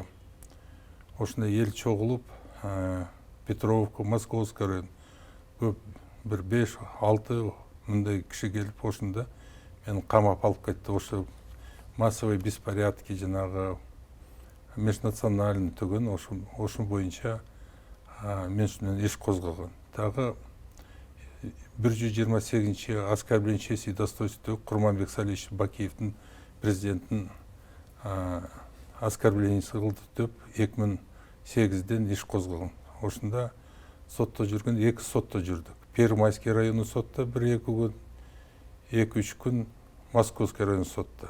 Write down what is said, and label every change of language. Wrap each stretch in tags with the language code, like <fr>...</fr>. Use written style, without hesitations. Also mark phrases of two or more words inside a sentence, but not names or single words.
<ky>Ошондо эл чогулуп, Петровка, Московский район көп бир 5-6 мындай киши келип, ошондо мени камап алып кетти. Ошо</ky> <ru>массовый беспорядки</ru> <ky>жанагы межнациональный түгөн, ошон боюнча мен үстүнөн иш козгогон. Дагы 128</ky> <ru>оскорбление чести и достоинства</ru> <ky>Курманбек Салихович Бакиевдин президенттин оскорблениеси кылды деп 2008-ден иш козгогон. Ошондо сотто жүргөн, 2 сотто жүрдүк. Первомайский району сотто 1-2 күн, 2-3 күн Московский району сотто.</ky>